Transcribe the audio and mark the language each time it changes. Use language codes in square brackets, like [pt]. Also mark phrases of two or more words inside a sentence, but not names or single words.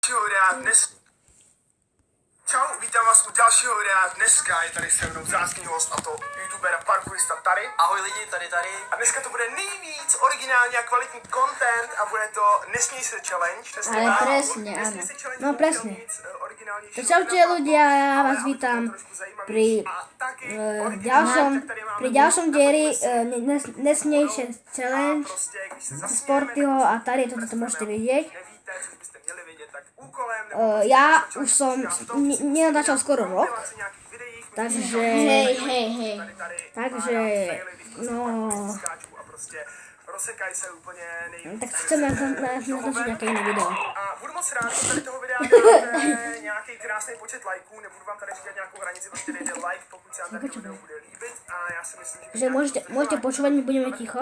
[cs] videa dnes. Čau, vítám vás u dalšího videa. Dneska je tady se mnou vzácný host, a to youtuber a parkourista Tary. Ahoj lidi, tady. A dneska to bude nejvíc originální a kvalitní content a bude to Nesmí se challenge. [sk] Ale presne, áno. No presne. To čaute ľudia, ja vás vítam pri ďalšom dieli Nesmiejšie challenge Sportyho a tady toto môžete vidieť. Ja už som nenatáčal skoro rok, takže tak chcem natočiť nejaké iné video. [cs] A budu moc rád, že tady toho videa dáte nějaký krásný počet lajků, nebudu vám tady říkat nějakou hranici, prostě dejte like, pokud se vám tady video bude líbit a já si myslím, [sk] že môžete počúvať, my budeme ticho.